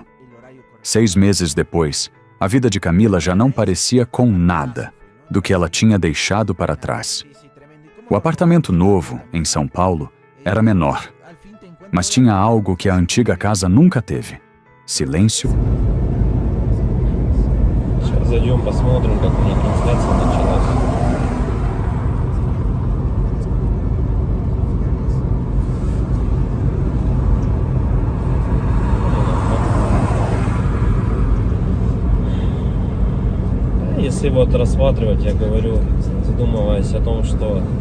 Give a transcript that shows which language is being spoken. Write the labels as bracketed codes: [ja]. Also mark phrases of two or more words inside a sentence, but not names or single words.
[pt] 6 meses depois, a vida de Camila já não parecia com nada do que ela tinha deixado para trás. O apartamento novo, em São Paulo, era menor, mas tinha algo que a antiga casa nunca teve: silêncio. [ru] Сейчас зайдем, посмотрим, как у них трансляция началась. Если вот рассматривать, я говорю, задумываясь о том, что